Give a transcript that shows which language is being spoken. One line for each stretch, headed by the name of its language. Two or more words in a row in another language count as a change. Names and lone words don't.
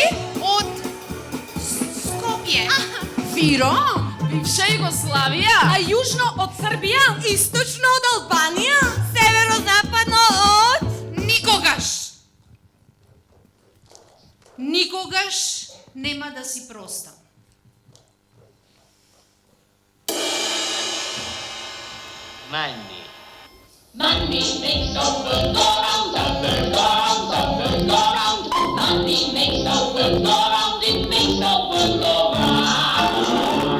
Macedonian: Од Скопје. Виро, бивша Југославија, а јужно од Србија, источно од Албанија, северо-западно од никогаш. Никогаш нема да си простам.
English: Money. Money makes the world go round, the world go round, the world go round. Money makes the world go round, it makes the world go round.